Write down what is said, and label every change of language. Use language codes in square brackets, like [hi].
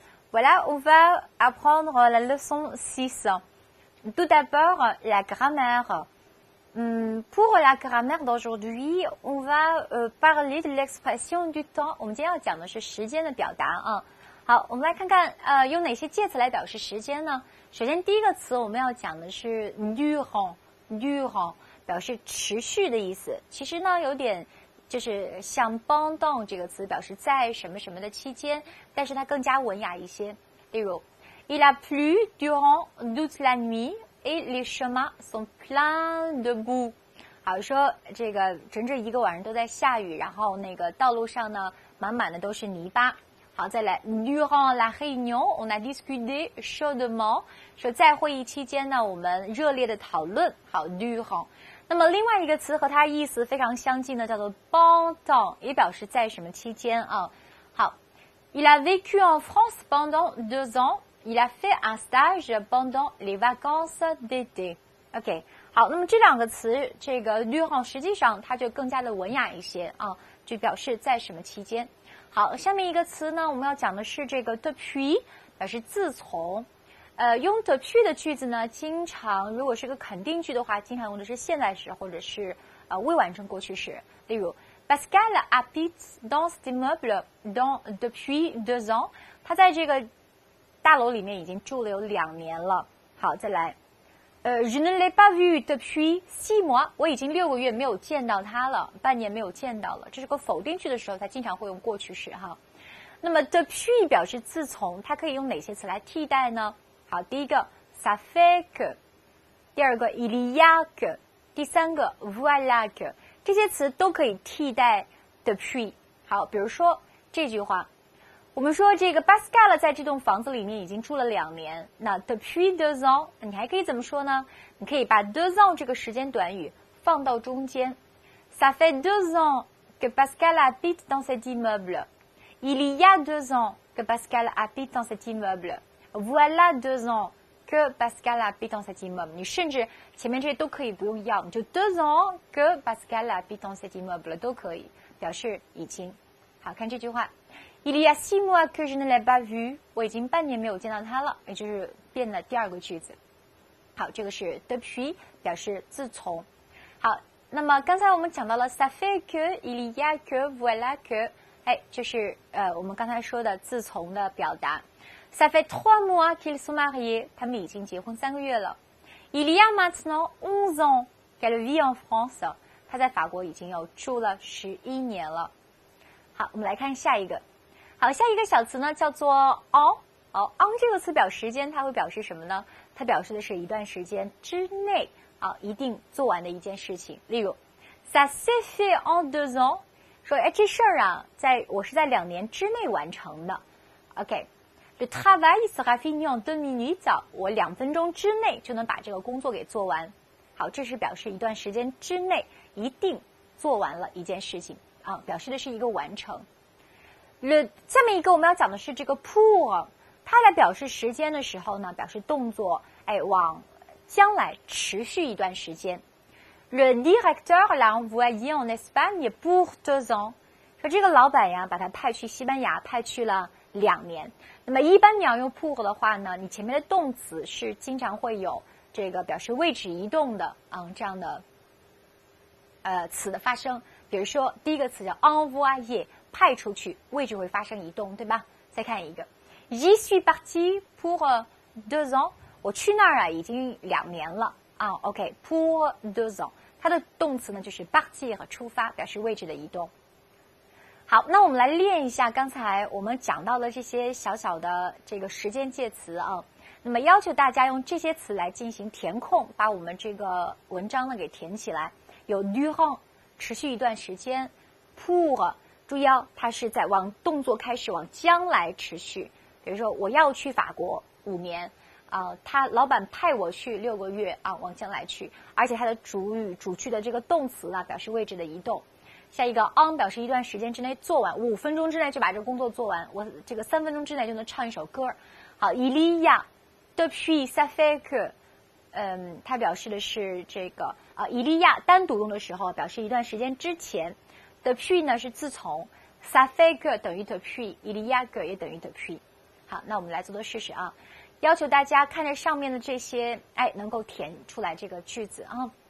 [fr] Voilà, on va apprendre la leçon 6. Tout d'abord, la grammaire. Pour la grammaire d'aujourd'hui, on va parler de l'expression du temps. [zh] 我们今天要讲的是时间的表达啊。好，我们来看看用哪些介词来表示时间呢？首先第一个词我们要讲的是 durant， 表示持续的意思。其实呢有点就是像 pendant 这个词表示在什么什么的期间，但是它更加文雅一些。 [fr] 例如 Il a plu durant toute la nuit et les chemins sont pleins de boue。 [zh] 好，说这个整整一个晚上都在下雨，然后那个道路上呢满满的都是泥巴。好，再来 [fr] Durant la réunion, on a discuté chaudement。 [zh] 说在会议期间呢，我们热烈的讨论。好 ，durant。那么另外一个词和它意思非常相近的，叫做 pendant， 也表示在什么期间啊。 [fr] 好 ，Il a vécu en France pendant 2 ans. Il a fait un stage pendant les vacances d'été. [zh] OK， 好，那么这两个词，这个 durant 实际上它就更加的文雅一些啊，就表示在什么期间。好，下面一个词呢，我们要讲的是这个 depuis， 表示自从。用 depuis 的句子呢，经常如果是个肯定句的话，经常用的是现在时或者是未完成过去时。 [fr] 例如 Pascal habite dans cet immeuble depuis 2 ans。 [zh] 他在这个大楼里面已经住了有2年了。好，再来 [fr] Je ne l'ai pas vu depuis 6 mois。 [zh] 我已经6个月没有见到他了，半年没有见到了。这是个否定句的时候，它经常会用过去时哈。那么 depuis 表示自从，它可以用哪些词来替代呢？好，第一个 [fr] ça fait que， [zh] 第二个 [fr] il y a que， [zh] 第三个 [fr] voilà que， [zh] 这些词都可以替代 depuis。好，比如说这句话，我们说这个 Pascal 在这栋房子里面已经住了2年，那 [fr] depuis 2 ans [zh] 你还可以怎么说呢？你可以把 2 ans 这个时间短语放到中间。 [fr] Ça fait 2 ans que Pascal habite dans cet immeuble. Il y a 2 ans que Pascal habite dans cet immeuble.Voilà 2 ans que Pascal habite dans cet immeuble。 [zh] 你甚至前面这些都可以不用要，你就 [fr] 2 ans que Pascal habite dans cet immeuble [zh] 都可以表示已经。好，看这句话 [fr] Il y a 6 mois que je ne l'ai pas vu。 [zh] 我已经半年没有见到他了，也就是变了第二个句子。好，这个是 depuis 表示自从。好，那么刚才我们讲到了 [fr] ça fait que il y a que voilà que， [zh] 就是我们刚才说的自从的表达。 [fr] Ça fait 3 mois qu'ils sont mariés， [zh] 他们已经结婚3个月了。 [fr] Il y a maintenant 11 ans qu'elle vit en France， [zh] 她在法国已经有住了11年了。好，我们来看下一个。好，下一个小词呢叫做 on。on 这个词表时间，它会表示什么呢？它表示的是一段时间之内一定做完的一件事情。例如 [fr] Ça s'est fait en 2 ans， [zh] 说这事儿我是在2年之内完成的。 [fr] OK。Le travail sera fini en 2 minutes。 [zh] 我2分钟之内就能把这个工作给做完。好，这是表示一段时间之内一定做完了一件事情表示的是一个完成。下面一个我们要讲的是这个 pour， 它来表示时间的时候呢，表示动作往将来持续一段时间。 [fr] Le directeur l'a envoyé en Espagne pour 2 ans。 [zh] 说这个老板呀把他派去西班牙，派去了2年。那么一般你要用 pour 的话呢，你前面的动词是经常会有这个表示位置移动的这样的词的发生。比如说第一个词叫 envoyer， 派出去，位置会发生移动，对吧？再看一个 [fr] J'y suis parti pour 2 ans。 [zh] 我去那儿已经2年了OK [fr] pour 2 ans， [zh] 它的动词呢就是 partir 和出发，表示位置的移动。好，那我们来练一下刚才我们讲到的这些小小的这个时间介词那么要求大家用这些词来进行填空，把我们这个文章呢给填起来。有 durant 持续一段时间， pour 注意它是在往动作开始往将来持续。比如说我要去法国5年他老板派我去6个月往将来去，而且它的主语主句的这个动词表示位置的移动。下一个 on 表示一段时间之内做完，5分钟之内就把这个工作做完，我这个3分钟之内就能唱一首歌。好 [fr] il y a depuis ça fait que， [zh] 它表示的是这个 [fr] il y a [zh] 单独用的时候表示一段时间之前， depuis 呢是自从 [fr] ça fait que [zh] 等于 depuis， [fr] il y a que [zh] 也等于 depuis。好，那我们来做做试试啊。要求大家看着上面的这些，哎，能够填出来这个句子啊。